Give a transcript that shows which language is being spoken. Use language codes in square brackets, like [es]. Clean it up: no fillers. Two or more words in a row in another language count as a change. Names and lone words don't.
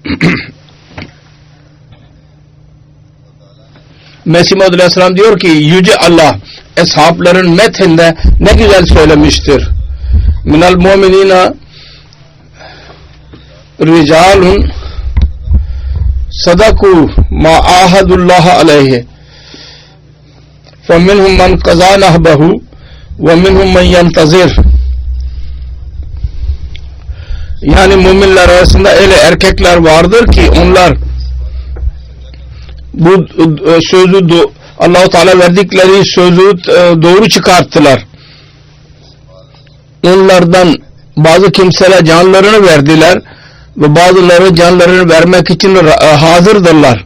[tr] Mesih Muhammed Aleyhisselam diyor ki Yüce Allah eshabların methinde ne güzel söylemiştir. [ar] من المؤمنين رجال صدقوا ما عاهدوا الله عليه فَمِنْهُمْ مَنْ قَضَى نَحْبَهُ وَمِنْهُمْ مَنْ يَنْتَظِرُ. [tr] Yani müminler arasında öyle erkekler vardır ki onlar bu sözü Allah-u Teala verdikleri sözü doğru çıkarttılar. Onlardan bazı kimseler canlarını verdiler ve bazıları canlarını vermek için hazırdırlar.